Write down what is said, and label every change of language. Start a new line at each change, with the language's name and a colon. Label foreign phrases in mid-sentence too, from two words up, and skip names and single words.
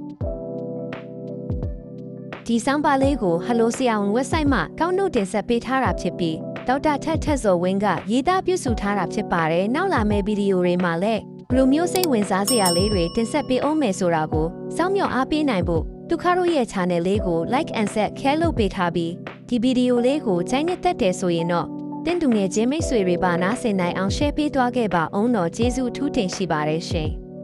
Burmese: ဒီဆောင်းပါလေးကို Hello ဆရာဝန် website မှာကောက်နှုတ်တင်ဆက်ပေးထားတာဖြစ်ပြီးဒေါက်တာထက်စောဝင်းကရေးသားပြုစုထားတာဖြစ်ပါတယ်နောက်လာမယ့်ဗီဒီယိုတွေမှာလည်းဘလိုမျိုးစိတ်ဝင်စားစရာလေးတွေတင်ဆက်ပေးအောင်မယ်ဆိုတာကိုစောင့်မျှော်အားပေးနိုင်ဖို့ဒုက္ခတို့ရဲ့ channel လေးကို
English: like and share
Burmese: လုပ်ပေးထားပြီးဒီဗီဒီယိုလေးကိုကြိုက်နှစ်သက်တယ်ဆိုရင်တော့တင်တူငယ်ချင်းမိတ်ဆွေတွေပါနားဆင်နိုင်အောင် share ပေးသွားခဲ့ပါအောင်တော့ကျေးဇူးအထူးတင်ရှိပါတယ်ရှင်